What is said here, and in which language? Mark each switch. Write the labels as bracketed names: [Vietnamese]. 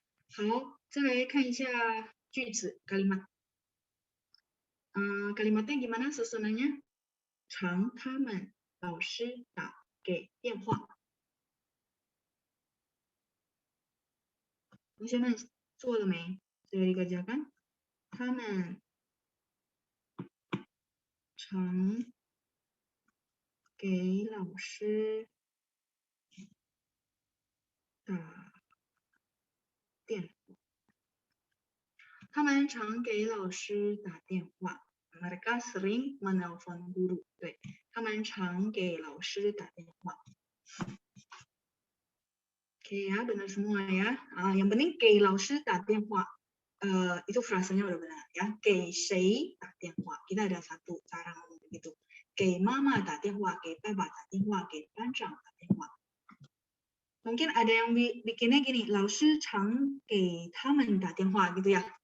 [Chinese] 好，再来看一下句子 kalimat. [Indonesian] Kalimatnya gimana susunannya? [Chinese] 常他们老师打给电话。同学们做了没？ sudah dikerjakan? 他们常给老师打电话。他们常给老师打电话。 Mereka sering menelpon guru. 对，他们常给老师打电话。 [Indonesian] Oke ya, benar semua ya. Yang penting 给老师打电话. Itu frasanya udah benar ya. 给谁打电话? Kita ada satu cara ngomong begitu. [Chinese] 给妈妈打电话, 给爸爸打电话, 给班长打电话. [Indonesian] Mungkin ada yang bikinnya gini, 老师常给他们打电话 gitu ya.